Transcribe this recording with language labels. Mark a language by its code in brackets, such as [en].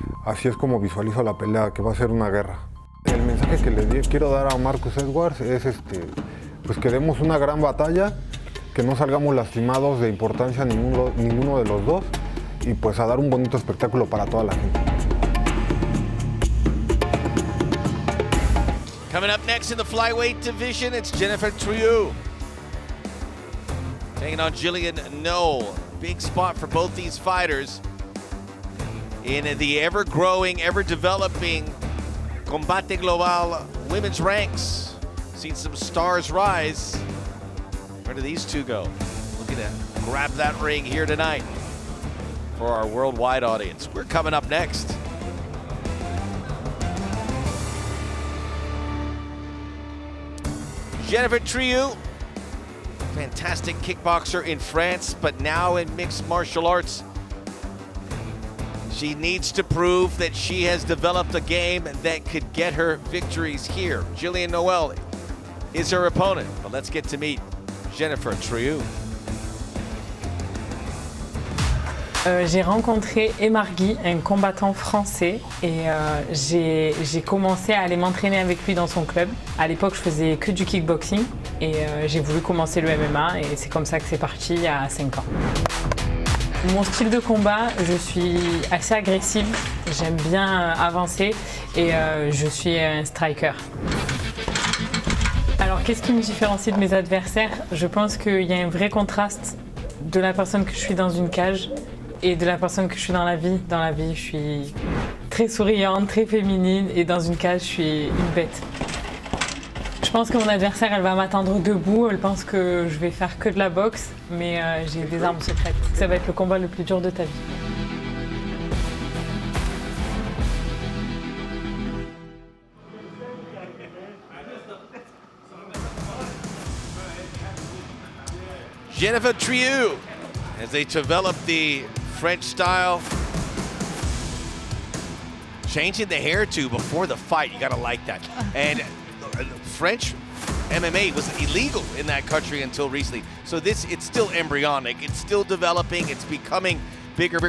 [es] Así es como visualizo la pelea, que va a ser una guerra. El mensaje que le quiero dar a Marcus Edwards es pues que demos una gran batalla, que no salgamos lastimados de importancia ninguno de los dos y pues a dar un bonito espectáculo para toda la gente. [en] Coming up next in the flyweight division, it's Jennifer Trioreau taking on Gillian Noll. Big spot for both these fighters in the ever-growing, ever-developing Combate Global women's ranks. Seen some stars rise. Where do these two go? Looking to grab that ring here tonight for our worldwide audience. We're coming up next. Jennifer Trioreau, fantastic kickboxer in France, but now in mixed martial arts. She needs to prove that she has developed a game that could get her victories here. Gillian Noll is her opponent, but let's get to meet Jennifer Trioreau. [fr] J'ai rencontré Emargui, un combattant français, et j'ai commencé à aller m'entraîner avec lui dans son club. À l'époque, je faisais que du kickboxing et j'ai voulu commencer le MMA et c'est comme ça que c'est parti il y a 5 ans. Mon style de combat, je suis assez agressive, j'aime bien avancer et je suis un striker. Alors, qu'est-ce qui me différencie de mes adversaires? Je pense qu'il y a un vrai contraste de la personne que je suis dans une cage et de la personne que je suis dans la vie. Dans la vie, je suis très souriante, très féminine et dans une cage, je suis une bête. Je Je pense que mon adversaire, elle va m'atteindre debout. Elle pense que je vais faire que de la boxe, mais j'ai des armes secrètes. Ça va être le combat le plus dur de ta vie. [en] Jennifer Trioreau, as they develop the French style. Changing the hair too before the fight, you gotta like that. And French MMA was illegal in that country until recently. So it's still embryonic, it's still developing, it's becoming bigger.